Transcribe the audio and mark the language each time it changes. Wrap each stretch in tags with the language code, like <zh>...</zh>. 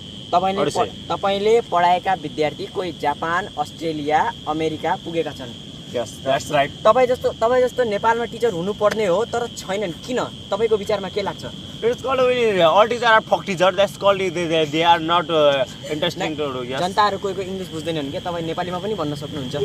<ne>तपाईले पढाएका विद्यार्थी कोही जापान, अस्ट्रेलिया, अमेरिका पुगेका छन्।</ne> <en>Yes, that's right.</en> <ne>तपाई जस्तो नेपालमा टिचर हुनु पर्ने हो तर छैनन्। किन तपाईको विचारमा के लाग्छ?</ne> <en>It's called all teachers are fuck teacher. That's called they are not interesting to do. Yes.</en> <ne>जनताहरु कोहीको इङ्ग्लिस बुझ्दैनन् के तपाई नेपालीमा पनि भन्न सक्नुहुन्छ।</ne>